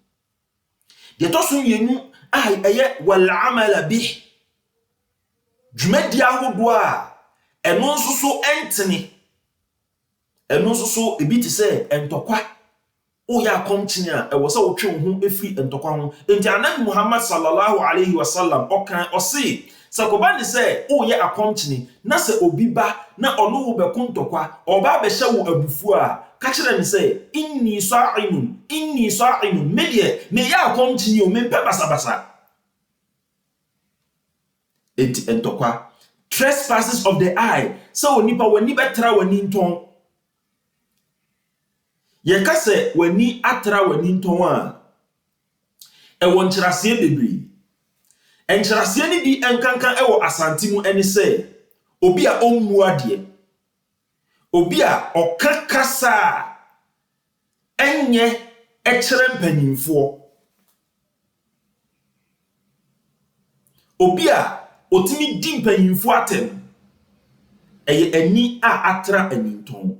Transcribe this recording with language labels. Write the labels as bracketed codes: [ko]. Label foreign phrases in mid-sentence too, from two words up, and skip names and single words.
[ak] Deɛ ɛtɔ so mmienu a ɛyɛ [ar] والعمل به. [ak] Dwumadi ahodoɔ a ɛno nso so ɛntene. Ɛno nso so ebi te sɛ ɛntɔkwa. Woyɛ akɔmkyene a ɛwɔ sɛ wotwe wo ho efiri ɛntɔkwa ho. Enti Annabi Muhammad [ar] صلى الله عليه وسلم [ak] ɔkan ɔse, sɛ kɔba ne sɛ woyɛ akɔmkyene na sɛ obi ba na ɔno wo bɛko ntɔkwa, ɔba bɛhyɛ wo abufuo a, ka kyerɛ ne sɛ [ar] إني صائم [ak] medeɛ meyɛ akɔmkyene o mempɛ basabasa. Enti ɛntɔkwa, [en] trespasses of the eye, [ak] sɛ onipa w'ani bɛtra w'ani ntɔn. Yɛka sɛ w'ani atra w'ani ntɔn a, ɛwɔ nkyerɛaseɛ bebree. Nkyerɛaseɛ no bi ɛnkanka ɛwɔ asante mu ɛne sɛ obi a ɔmmu adeɛ, obi a ɔka kasa a ɛnyɛ ɛkyerɛ mpanyimfoɔ, obi a otimi di mpanyimfoɔ atem, ɛyɛ ani a atra ani ntɔn.